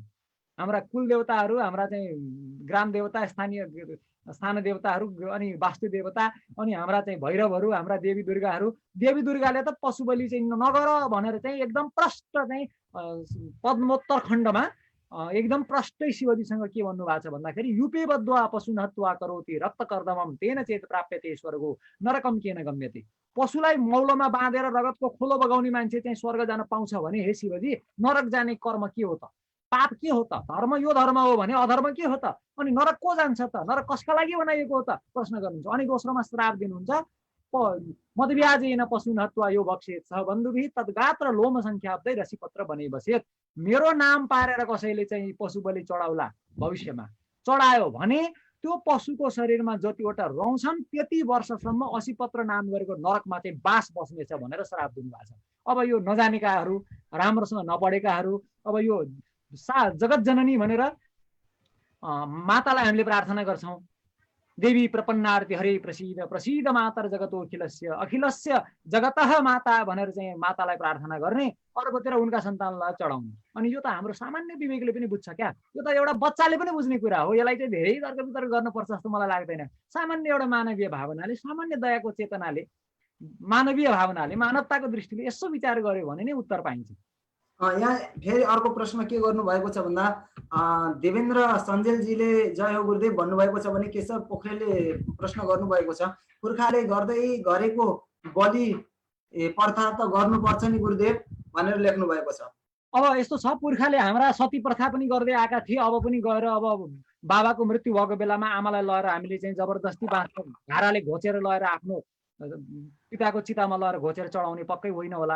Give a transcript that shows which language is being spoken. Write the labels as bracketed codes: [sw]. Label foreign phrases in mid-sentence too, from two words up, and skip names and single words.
[ne] हाम्रा कुल देवताहरू, हाम्रा चाहिँ ग्राम देवता, स्थान देवताहरू, अनि वास्तु देवता, अनि हाम्रा चाहिँ भैरवहरू, हाम्रा देवी दुर्गाहरू, देवी दुर्गाले त पशु बलि चाहिँ नगर भनेर चाहिँ एकदम प्रष्ट चाहिँ पद्मोत्तर खण्डमा एकदम प्रष्टै शिवजीसँग के भन्नुभएको छ भन्दाखेरि [sa] युपेबद्वा पशुनहत्वा करोति रक्तकर्दमम तेन चेत प्राप्यते स्वर्गो नरकम केन गम्यते। [ne] पशुलाई मौलोमा बाँधेर रगतको खोलो बगाउने मान्छे चाहिँ स्वर्ग जान पाउँछ भने हे शिवजी, नरक जाने कर्म के हो त? पाप के हो त? धर्म यो धर्म हो भने अधर्म के हो त? अनि नरक को जान्छ त? नरक कसका लागि बनाइएको हो त? प्रश्न गर्नुहुन्छ। अनि दोस्रोमा श्राप दिनुहुन्छ, [sa] मदव्याजेन पशुनहत्वा यो बक्सेत छ बन्धुभिः तद्गात्र लोम संख्याब्दै रसीपत्र बने बसेत। [ne] मेरो नाम पारेर कसैले चाहिँ पशु बलि चढाउला, भविष्यमा चढायो भने त्यो पशुको शरीरमा जतिवटा रौँ छन् त्यति वर्षसम्म 80 पत्र नाम गरेको नरकमा चाहिँ बास बस्नेछ भनेर श्राप दिनुभएको छ। अब यो नजानेकाहरू, राम्रोसँग नपढेकाहरू, अब यो जगत जननी भनेर मातालाई हामीले प्रार्थना गर्छौँ, [sa] देवी प्रपन्नार्ति हरे प्रसीद प्रसीद मातर जगतो अखिलस्य [ne] जगतः माता भनेर चाहिँ मातालाई प्रार्थना गर्ने, अर्कोतिर उनका सन्तानलाई चढाउने। अनि यो त हाम्रो सामान्य विवेकले पनि बुझ्छ क्या? यो त एउटा बच्चाले पनि बुझ्ने कुरा हो। यसलाई चाहिँ धेरै तर्क वितर्क गर्नुपर्छ जस्तो मलाई लाग्दैन। सामान्य एउटा मानवीय भावनाले, सामान्य दयाको चेतनाले, मानवीय भावनाले, मानवताको दृष्टिले यसो विचार गर्यो भने नै उत्तर पाइन्छ। यहाँ फेरि अर्को प्रश्न के गर्नुभएको छ भन्दा देवेन्द्र सञ्जेलजीले जय हो गुरुदेव भन्नुभएको छ भने केशव पोखरेलले प्रश्न गर्नुभएको छ, पुर्खाले गर्दै गरेको बलि प्रथा त गर्नुपर्छ नि गुरुदेव भनेर लेख्नु भएको छ। अब यस्तो छ, पुर्खाले हाम्रा सती प्रथा पनि गर्दै आएका थिए। अब पनि गएर अब बाबाको मृत्यु भएको बेलामा आमालाई लगेर हामीले चाहिँ जबरजस्ती बाँच्नु, घाराले घोचेर लगेर आफ्नो पिताको चितामा लगेर घोचेर चढाउने पक्कै होइन होला।